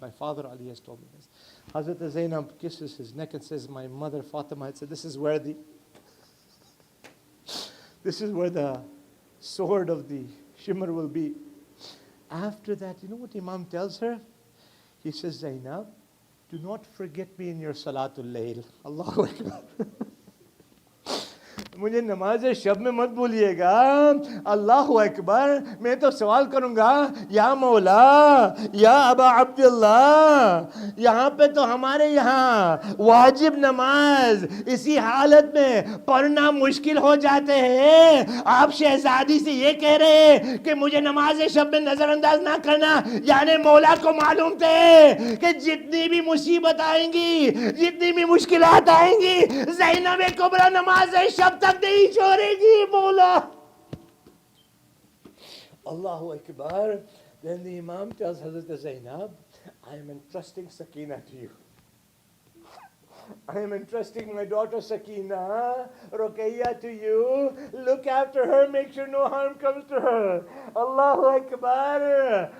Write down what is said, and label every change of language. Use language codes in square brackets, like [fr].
[en] My father Ali has told me this. Hazrat Zainab kisses his neck and says, my mother Fatima had said, this is where the sword of the shimmer will be. After that, you know what Imam tells her? He says, Zainab, do not forget me in your Salatul Layl. Allahu Akbar. [ur] مجھے نماز شب میں مت بھولیے گا. اللہ اکبر. میں تو سوال کروں گا یا مولا یا ابا عبداللہ, یہاں پہ تو ہمارے یہاں واجب نماز اسی حالت میں پڑھنا مشکل ہو جاتے ہیں, آپ شہزادی سے یہ کہہ رہے ہیں کہ مجھے نماز شب میں نظر انداز نہ کرنا, یعنی مولا کو معلوم تھے کہ جتنی بھی مصیبت آئیں گی, جتنی بھی مشکلات آئیں گی, زینب کبریٰ نماز شب تک نہیں چھوڑے گی مولا. اللہ اکبر. [en] Then the Imam tells Hazrat Zainab, I am entrusting Sakina to you. I am entrusting my daughter Sakina, Ruqayya to you. Look after her, make sure no harm comes to her. Allahu Akbar.